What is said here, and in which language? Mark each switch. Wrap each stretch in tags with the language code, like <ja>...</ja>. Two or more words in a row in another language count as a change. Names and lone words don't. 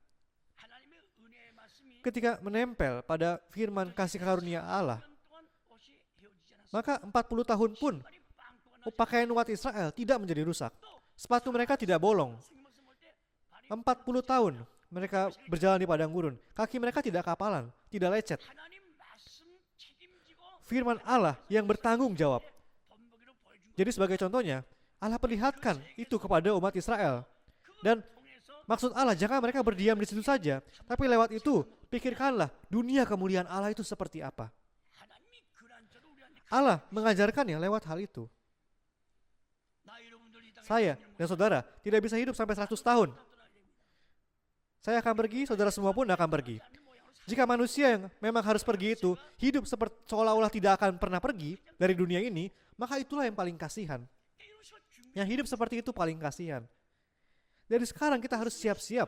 <id>Ketika menempel pada firman kasih karunia Allah, maka 40 tahun pun pakaian umat Israel tidak menjadi rusak. Sepatu mereka tidak bolong. 40 tahun mereka berjalan di padang gurun. Kaki mereka tidak kapalan, tidak lecet.</id> <ko>하나님 말씀 책임지고</ko> <id>Firman Allah yang bertanggung jawab.</id> <ko>본보기로 보여준</ko> <id>Jadi sebagai contohnya, Allah perlihatkan itu kepada umat Israel. Dan</id> <ko>통해서</ko> <id>maksud Allah, jangan mereka berdiam di situ saja, tapi lewat itu, pikirkanlah dunia kemuliaan Allah itu seperti apa.</id> <ko>하나님이 그란저로 우리한테</ko> <id>Allah mengajarkannya lewat hal itu.</id> <ko>나 여러분들 이 땅에</ko> <id>Saya dan saudara tidak bisa hidup sampai 100 tahun. Saya akan pergi, saudara semua pun akan pergi. Jika manusia yang memang harus pergi itu hidup seperti seolah-olah tidak akan pernah pergi dari dunia ini, maka itulah yang paling kasihan. Yang hidup seperti itu paling kasihan. Dari sekarang kita harus siap-siap.</id>